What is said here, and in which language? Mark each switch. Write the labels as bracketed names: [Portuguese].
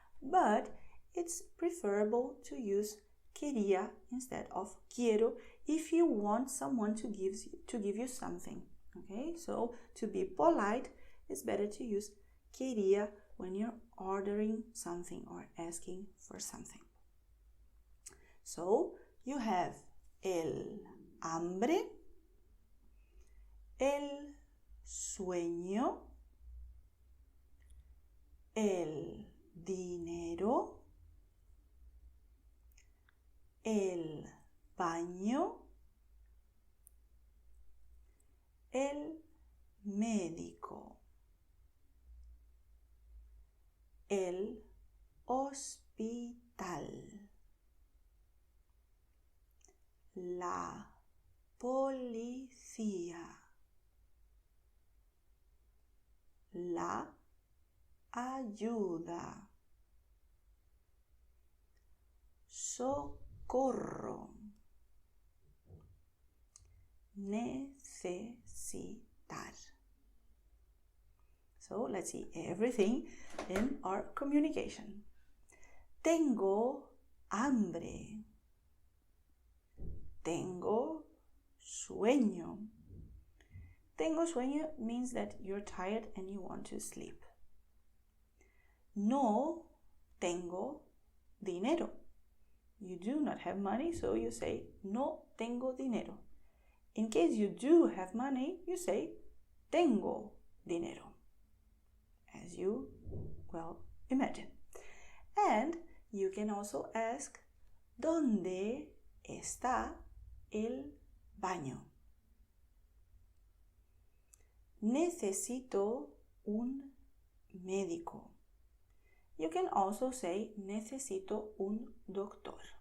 [English] But it's preferable to use quería instead of quiero if you want someone to give you something. Okay, so to be polite, it's better to use quería when you're ordering something or asking for something. [Spanish] So you have el hambre, el sueño, el dinero, el baño, el médico, el hospital, la policía, la ayuda, socorro, necesitar. [English] So let's see everything in our communication. [Spanish] Tengo hambre. [English] Tengo sueño. Tengo sueño means that you're tired and you want to sleep. No tengo dinero. You do not have money, so you say no tengo dinero. In case you do have money, you say tengo dinero, as you well imagine. And you can also ask ¿dónde está el baño? [Spanish] Necesito un médico. [English] You can also say necesito un doctor.